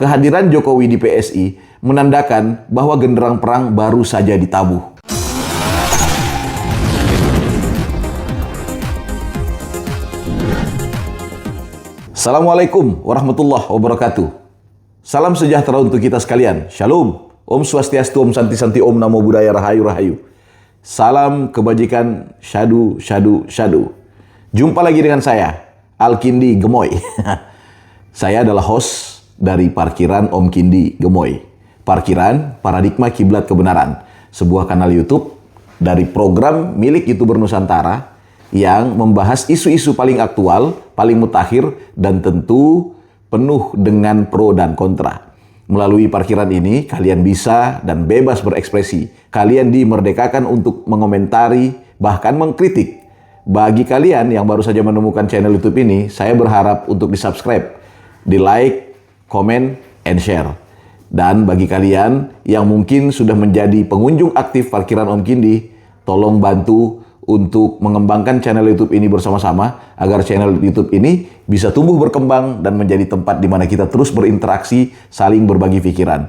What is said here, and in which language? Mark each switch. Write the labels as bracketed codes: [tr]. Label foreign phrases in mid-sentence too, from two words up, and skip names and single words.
[id] Kehadiran Jokowi di PSI menandakan bahwa genderang perang baru saja ditabuh. [ar] Assalamualaikum warahmatullahi wabarakatuh. [id] Salam sejahtera untuk kita sekalian. Shalom. [ban] Om Swastiastu, Om Santi Santi, [pi] Om Namo Buddhaya, [jv] Rahayu Rahayu. [id] Salam kebajikan, syadu, syadu, syadu. Jumpa lagi dengan saya, Alkindi Gemoy. Saya adalah host dari Parkiran Om Kindi Gemoy. Parkiran Paradigma Kiblat Kebenaran. Sebuah kanal YouTube dari program milik YouTuber Nusantara yang membahas isu-isu paling aktual, paling mutakhir, dan tentu penuh dengan pro dan kontra. Melalui parkiran ini, kalian bisa dan bebas berekspresi. Kalian dimerdekakan untuk mengomentari, bahkan mengkritik. Bagi kalian yang baru saja menemukan channel YouTube ini, saya berharap untuk di-subscribe, di-like, [en] comment, and share. [id] Dan bagi kalian yang mungkin sudah menjadi pengunjung aktif Parkiran Om Kindi, tolong bantu untuk mengembangkan channel YouTube ini bersama-sama agar channel YouTube ini bisa tumbuh berkembang dan menjadi tempat di mana kita terus berinteraksi, saling berbagi pikiran.